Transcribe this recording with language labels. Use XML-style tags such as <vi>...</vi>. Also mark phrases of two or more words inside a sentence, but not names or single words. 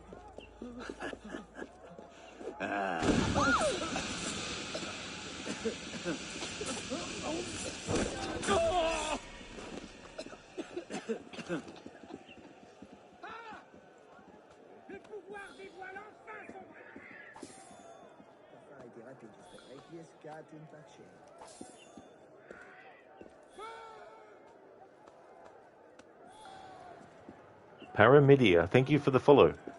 <fr>Le pouvoir dévoile enfin son vrai. Ça a été rapide.</fr> <la>Requiescat in pace.</la> <en>Paramidia, thank you for the follow.</en>